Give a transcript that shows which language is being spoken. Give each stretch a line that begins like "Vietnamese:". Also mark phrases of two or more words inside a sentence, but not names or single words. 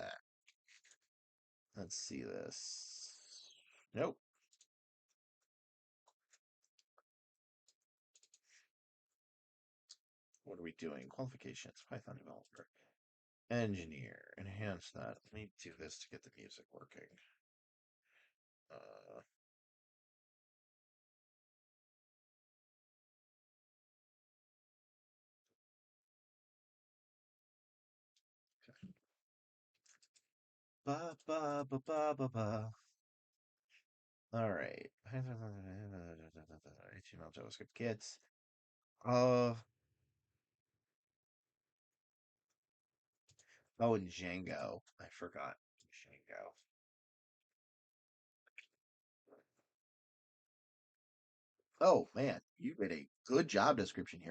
English: Let's see this. Nope. What are we doing? Qualifications, Python developer. Engineer. Enhance that. Let me do this to get the music working. Uh, ba ba ba ba ba ba. All right. HTML, JavaScript kits. Uh, oh, and Django. I forgot Django. Oh man, you did a good job description here.